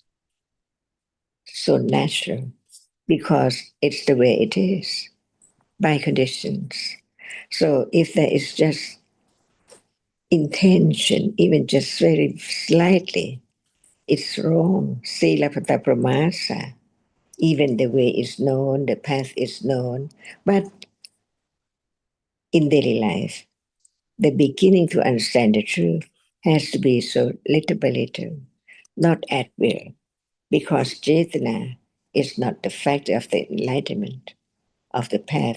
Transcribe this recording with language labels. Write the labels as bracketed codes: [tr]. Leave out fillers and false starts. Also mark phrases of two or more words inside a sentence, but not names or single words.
[en] So natural, because it's the way it is, by conditions. So if there is just intention, even just very slightly, it's wrong. [pi] Sila pata pramasa. [en] Even the way is known, the path is known. But in daily life, the beginning to understand the truth has to be so little by little, not at will, because Chetana is not the factor of the enlightenment of the path.